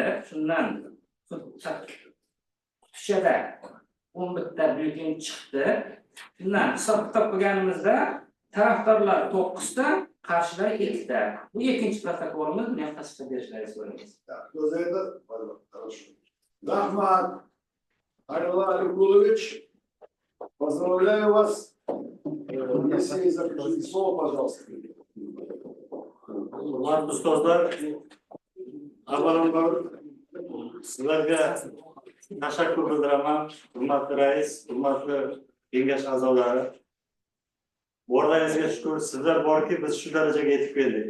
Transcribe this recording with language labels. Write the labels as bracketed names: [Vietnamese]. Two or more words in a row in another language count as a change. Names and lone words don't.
[Uzbek] Shundan tutishada 11 ta byulleten chiqdi. Shundan hisob kitob qilganimizda tarafdorlar 9 ta, qarshilar 2 ta. Bu ikkinchi protokolimiz, buni ham tasdiqlab berishlaringizni so'raymiz. [Russian] Кто за это? Хорошо. Захмат Айрулла Аликулович, поздравляю вас. Если есть заключительное слово, пожалуйста. [Uzbek] Hurmatli ustozlar, avvalambor sizlarga tashakkur bildiraman. Hurmatli rais, hurmatli kengash a'zolari. Borlaringizga shukur, sizlar borki biz shu darajaga yetib keldik.